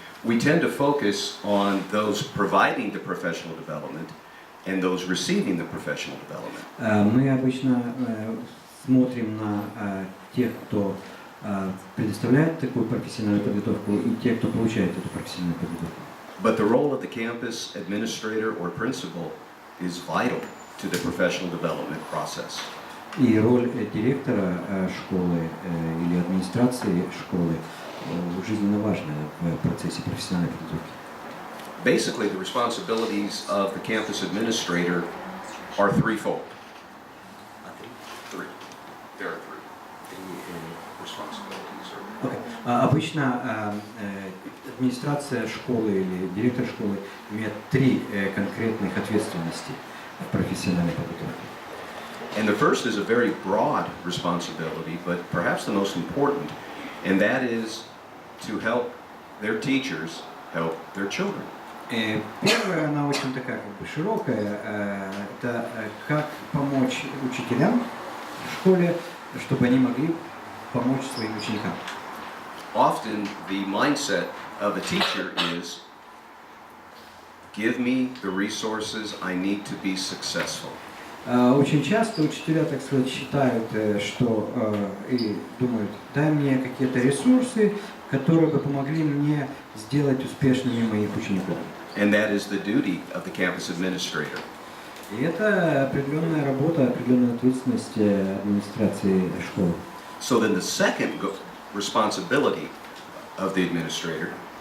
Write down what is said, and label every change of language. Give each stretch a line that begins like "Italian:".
English: We tend to focus on those providing the professional development and those receiving the professional development.
Russian: Мы обычно смотрим на тех, кто предоставляет такую профессиональную подготовку, и тех, кто получает эту профессиональную подготовку.
English: But the role of the campus administrator or principal is vital to the professional development process.
Russian: И роль директора школы или администрации школы жизненно важная в процессе профессиональной подготовки.
English: Basically, the responsibilities of the campus administrator are threefold. Three. There are three responsibilities.
Russian: Обычно администрация школы или директор школы имеет три конкретных ответственности в профессиональной подготовке.
English: And the first is a very broad responsibility, but perhaps the most important, and that is to help their teachers help their children.
Russian: Первая, она очень такая как бы широкая, это как помочь учителям в школе, чтобы они могли помочь своим ученикам.
English: Often the mindset of a teacher is, give me the resources I need to be successful.
Russian: Очень часто учителя, так сказать, считают, что и думают, дай мне какие-то ресурсы, которые бы помогли мне сделать успешными моих учеников.
English: And that is the duty of the campus administrator.
Russian: И это определенная работа, определенная ответственность администрации школы.
English: So then the second responsibility of the administrator